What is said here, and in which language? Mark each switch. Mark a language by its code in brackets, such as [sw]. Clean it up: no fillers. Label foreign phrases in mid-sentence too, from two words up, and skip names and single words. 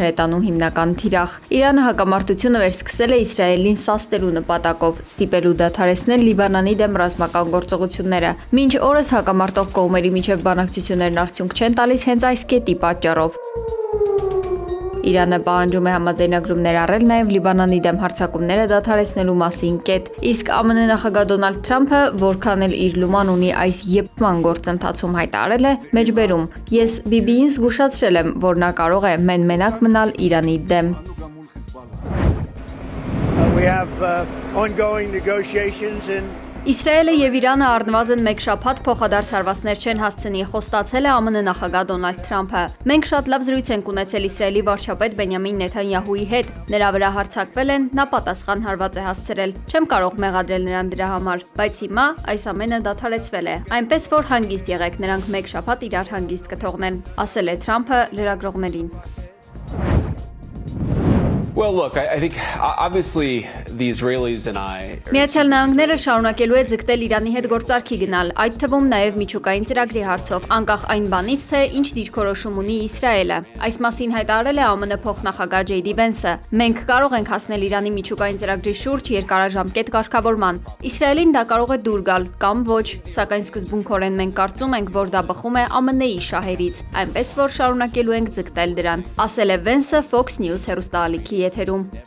[hy] հրետանու հիմնական թիրախ։ Իրանը հակամարտությունը վերսկսել է Իսրայելին սաստելու նպատակով, ստիպելու դադարեցնել Լիբանանի դեմ ռազմական գործողությունները։ Մինչ օրս հակամարտող կողմերի միջև բանակցություններն արդյունք չեն տալիս հենց այս կետի պատճառով։ Իրանը պահանջում է համաձայնագրում ներառել նաև Լիբանանի դեմ հարձակումները դադարեցնելու մասին կետ, իսկ ԱՄՆ նախագահ Դոնալդ Թրամփը, որքան էլ իր լուման ունի այս եփման գործընթացում հայտարարել է, մեջբերում. Ես Բիբիին զգուշացրել եմ, որ նա կարող է մեն-մենակ մնալ Իրանի դեմ։ [en] We have ongoing negotiations in [hy] Իսրայելը եւ Իրանը առնվազն մեկ շաբաթ փոխադարձ հարվածներ չեն հասցնի, խոստացել է ԱՄՆ նախագահ Դոնալդ Թրամփը։ Մենք շատ լավ զրույց ենք ունեցել Իսրայելի վարչապետ Բենյամին Նեթանյահուի հետ։ Նրա վրա հարձակվել են, նա պատասխան հարված է հասցրել։ Չեմ կարող մեղադրել նրան դրա համար, բայց հիմա այս ամենը դադարեցվել է։ Այնպես որ հանգիստ եղեք, նրանք մեկ շաբաթ իրար հանգիստ կթողնեն, ասել է Թրամփը լրագրողներին։ [en] Well, look, I think obviously the Israelis and I [hy] Միացյալ Նահանգները շարունակելու է ձգտել Իրանի հետ գործարքի գնալ, այդ թվում նաև միջուկային ծրագրի հարցով, անկախ այն բանից, թե ինչ դիրքորոշում ունի Իսրայելը։ Այս մասին հայտարարել է ԱՄՆ փոխնախագահ Ջեյ Դի Վենսը։ Մենք կարող ենք հասնել Իրանի միջուկային ծրագրի շուրջ երկարաժամկետ կարգավորման։ Իսրայելին դա կարող է դուր գալ կամ ոչ, սակայն սկզբունքորեն մենք կարծում ենք, որ դա բխում է ԱՄՆ-ի շահերից, այնպես որ շարունակելու ենք ձգտել դրան, ասել է Վենսը Fox News հեռուստաալիքի եթերում։